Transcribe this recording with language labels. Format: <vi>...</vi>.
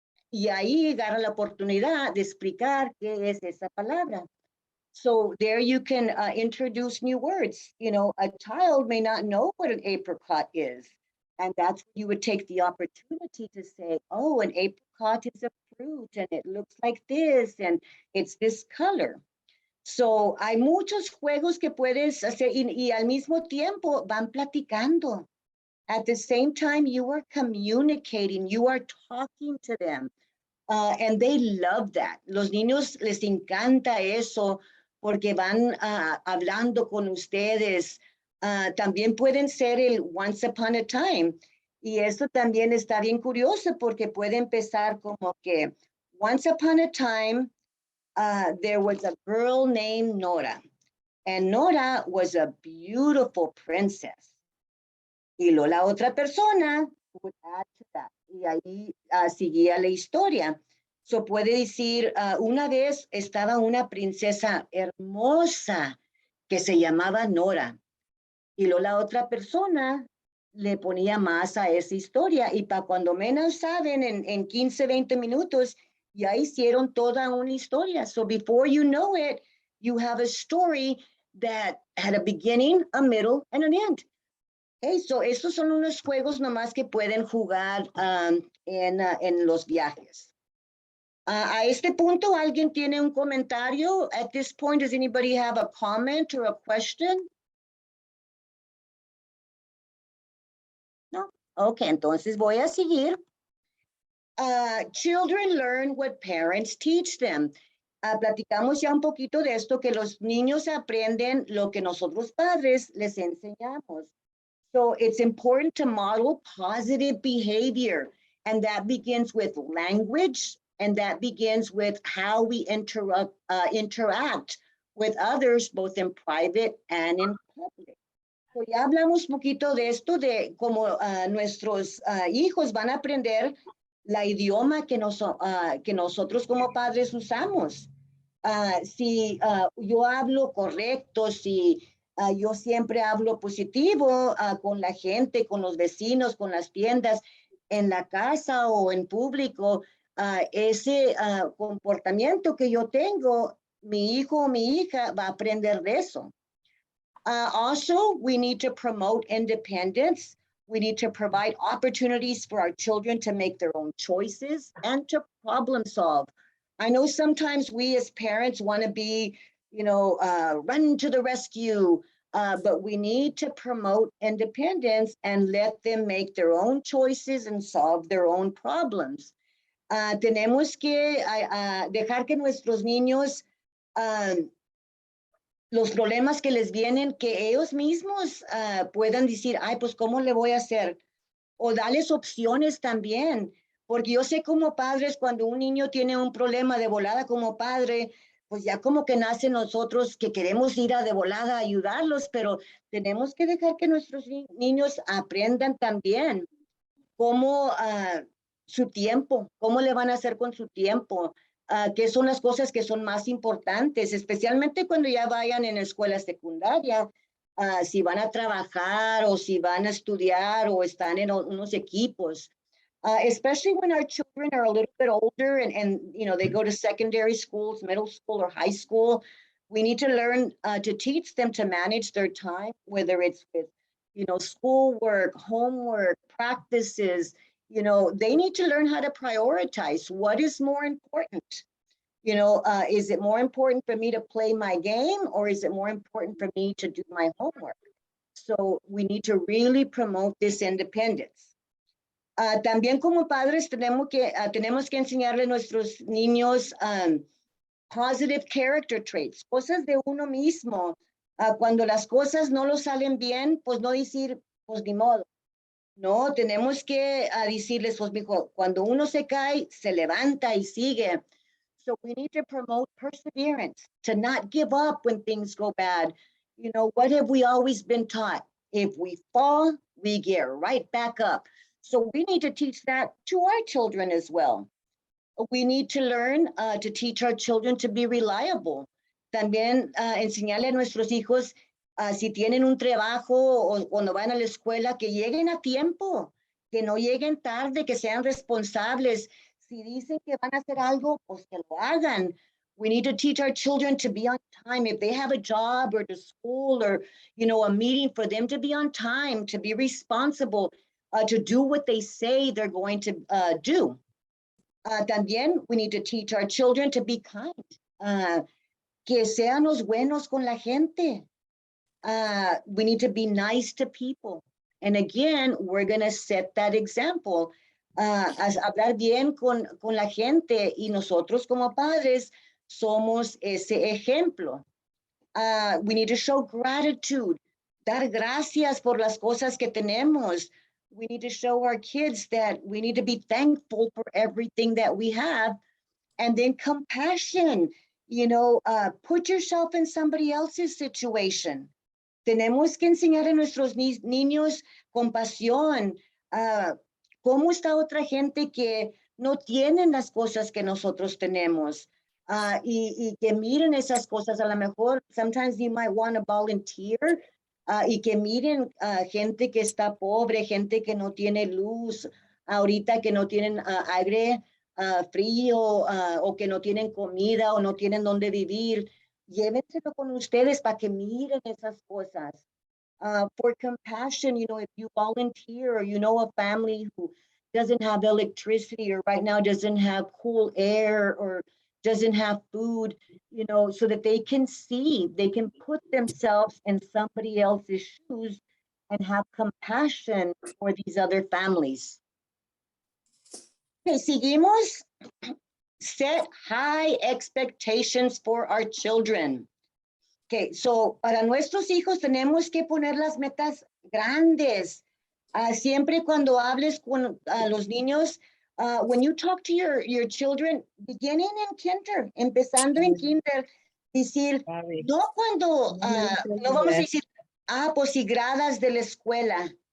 <es>Y ahí agarra la oportunidad de explicar qué es esa palabra.</es> <en>So there you can introduce new words. A child may not know what an apricot is. And that's when you would take the opportunity to say, oh, an apricot is a fruit and it looks like this and it's this color.</en> <es>So hay muchos juegos que puedes hacer y al mismo tiempo van platicando.</es> <en>At the same time, you are communicating, you are talking to them. And they love that.</en> <es>Los niños les encanta eso porque van hablando con ustedes. También pueden ser el</es> <en>once upon a time.</en> <es>Y eso también está bien curioso porque puede empezar como que</es> <en>once upon a time, there was a girl named Nora. And Nora was a beautiful princess.</en> <es>Y luego la otra persona</es> <en>would add to that.</en> <es>Y ahí seguía la historia. So puede decir, una vez estaba una princesa hermosa que se llamaba Nora. Y luego la otra persona le ponía más a esa historia. Y para cuando menos saben, en 15, 20 minutos, ya hicieron toda una historia.</es> <en>So before you know it, you have a story that had a beginning, a middle, and an end.</en> <es>Okay, so estos son unos juegos nomás que pueden jugar en los viajes. A este punto, ¿alguien tiene un comentario?</es> <en>At this point, does anybody have a comment or a question? No?</en> <es>Okay, entonces voy a seguir.</es> <en>Children learn what parents teach them.</en> <es>Platicamos ya un poquito de esto, que los niños aprenden lo que nosotros padres les enseñamos.</es> <en>So it's important to model positive behavior, and that begins with language, and that begins with how we interact with others, both in private and in public.</en> <es>So ya hablamos un poquito de esto, de cómo nuestros hijos van a aprender la idioma que nosotros como padres usamos. Si yo hablo correcto, si yo siempre hablo positivo con la gente, con los vecinos, con las tiendas, en la casa o en público, ese comportamiento que yo tengo, mi hijo o mi hija va a aprender de eso.</es> <en>Also, we need to promote independence. We need to provide opportunities for our children to make their own choices and to problem solve. I know sometimes we as parents want to be, run to the rescue, but we need to promote independence and let them make their own choices and solve their own problems.</en> <es>Tenemos que dejar que nuestros niños, los problemas que les vienen, que ellos mismos puedan decir, ay, pues, ¿cómo le voy a hacer? O darles opciones también, porque yo sé como padres, cuando un niño tiene un problema de volada como padre, pues ya como que nace nosotros que queremos ir de volada a ayudarlos, pero tenemos que dejar que nuestros niños aprendan también cómo su tiempo, cómo le van a hacer con su tiempo, qué son las cosas que son más importantes, especialmente cuando ya vayan en escuela secundaria, si van a trabajar o si van a estudiar o están en unos equipos.</es> <en>Especially when our children are a little bit older and they go to secondary schools, middle school or high school, we need to learn to teach them to manage their time, whether it's with schoolwork, homework, practices. They need to learn how to prioritize what is more important. Is it more important for me to play my game, or is it more important for me to do my homework? So we need to really promote this independence.</en> <es>También como padres tenemos que enseñarle a nuestros niños</es> <en>positive character traits,</en> <es>cosas de uno mismo. Cuando las cosas no lo salen bien, pues no decir, pues ni modo. No, tenemos que decirles, pues, mijo, cuando uno se cae, se levanta y sigue.</es> <en>So we need to promote perseverance, to not give up when things go bad. What have we always been taught? If we fall, we get right back up. So we need to teach that to our children as well. We need to learn to teach our children to be reliable.</en> <es>También enseñarle a nuestros hijos, si tienen un trabajo o cuando van a la escuela, que lleguen a tiempo, que no lleguen tarde, que sean responsables. Si dicen que van a hacer algo, pues que lo hagan.</es> <en>We need to teach our children to be on time. If they have a job or to school or, a meeting, for them to be on time, to be responsible, to do what they say they're going to do. También, we need to teach our children to be kind.</en> <es>Que seamos buenos con la gente.</es> <en>We need to be nice to people. And again, we're going to set that example.</en> <es>Hablar bien con la gente, y nosotros como padres somos ese ejemplo.</es> <en>We need to show gratitude,</en> <es>dar gracias por las cosas que tenemos.</es> <en>We need to show our kids that we need to be thankful for everything that we have. And then compassion, put yourself in somebody else's situation.</en> <es>Tenemos que enseñar a nuestros niños compasión. ¿Cómo está otra gente que no tienen las cosas que nosotros tenemos? Y que miren esas cosas. A lo mejor,</es> <en>sometimes you might want to volunteer,</en> <es>y que miren gente que está pobre, gente que no tiene luz, ahorita que no tienen aire frío, o que no tienen comida o no tienen dónde vivir. Llévenselo con ustedes para que miren esas cosas.</es> <en>For compassion, if you volunteer, or a family who doesn't have electricity, or right now doesn't have cool air, or doesn't have food, so that they can put themselves in somebody else's shoes and have compassion for these other families. Okay,</en> <es>seguimos.</es> <en>Set high expectations for our children.</en> <es>Okay, so para nuestros hijos tenemos que poner las metas grandes. Siempre cuando hables con los niños,</es> <en>when you talk to your children, beginning in kinder,</en> <es>empezando en kinder, decir, no cuando, no vamos a decir, pues si gradas de la escuela.</es>